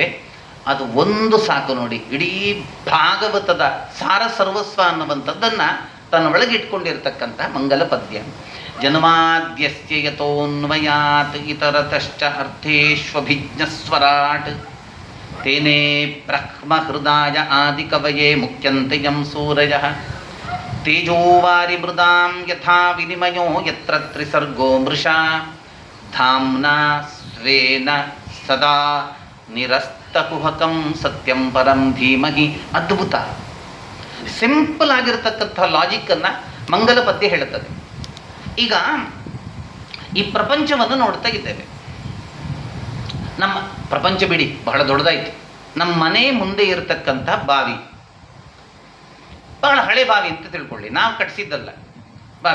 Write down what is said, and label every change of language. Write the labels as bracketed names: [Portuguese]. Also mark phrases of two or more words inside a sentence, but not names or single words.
[Kannada] ಅದು ಒಂದು ಸಾಕು ನೋಡಿ, ಇಡೀ ಭಾಗವತದ ಸಾರ ಸರ್ವಸ್ವ ಅನ್ನುವಂಥದ್ದನ್ನು ತನ್ನ ಒಳಗಿಟ್ಕೊಂಡಿರ್ತಕ್ಕಂಥ ಮಂಗಲ ಪದ್ಯ. [Sanskrit] ಜನ್ಮಾದ್ಯಸ್ಯ ಯತೋನ್ವಯಾತ್ ಇತರತಶ್ಚ ಅರ್ಥೇಷ್ವಭಿಜ್ಞಸ್ವರಾಟ್ ತೇನೇ ಬ್ರಹ್ಮ ಹೃದಯ ಆದಿಕವಯೇ ಮುಖ್ಯಂತೆ ಯಂ ಸೂರಯಃ ತೇಜೋವಾರಿ ಮೃದಾಂ ಯಥಾ ವಿನಿಮಯೋ ಯತ್ರ ತ್ರಿಸರ್ಗೋ ಮೃಷಾ ಧಾಮ್ನಾ ಸ್ವೇನ ಸದಾ ನಿರಸ್ತಕುಹಕಂ ಸತ್ಯಂ ಪರಂ ಧೀಮಹಿ. [Kannada] ಅದ್ಭುತ ಸಿಂಪಲ್ ಆಗಿರತಕ್ಕಂಥ ಲಾಜಿಕ್ಕನ್ನು ಮಂಗಲ ಪದ್ಯ ಹೇಳುತ್ತದೆ. ಈಗ ಈ ಪ್ರಪಂಚವನ್ನು ನೋಡ್ತಾ ಇದ್ದೇವೆ. ನಮ್ಮ ಪ್ರಪಂಚ ಬಿಡಿ, ಬಹಳ ದೊಡ್ಡದಾಯಿತು. ನಮ್ಮ ಮನೆ ಮುಂದೆ ಇರತಕ್ಕಂಥ ಬಾವಿ, ಬಹಳ ಹಳೆ ಬಾವಿ ಅಂತ ತಿಳ್ಕೊಳ್ಳಿ, ನಾವು ಕಟ್ಟಿಸಿದ್ದಲ್ಲ ಬಾವಿ.